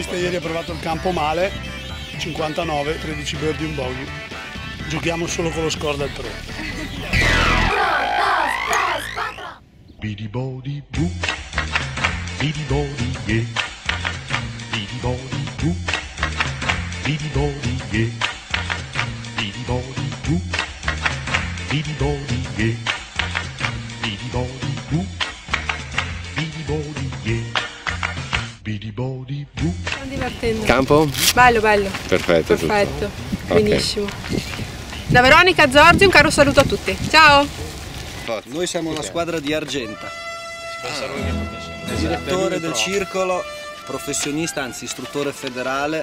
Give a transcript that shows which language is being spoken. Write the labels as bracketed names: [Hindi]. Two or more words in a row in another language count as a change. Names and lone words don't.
[Italian] Ieri ha provato il campo male, 59, 13 birdie, un bogey. Giochiamo solo con lo score del 3. Bidi bodi boo, bidi bodi yeah, bidi bodi boo, bidi bodi yeah, bidi bodi boo, bidi bodi yeah, bidi bodi boo, bidi bodi yeah, bidi bodi boo. Sto divertendo. Campo? Bello, bello. Perfetto. Perfetto, Ok. benissimo. Da Veronica Zorzi un caro saluto a tutti. Ciao! Noi siamo una squadra di Argenta. Direttore del circolo, professionista, anzi istruttore federale.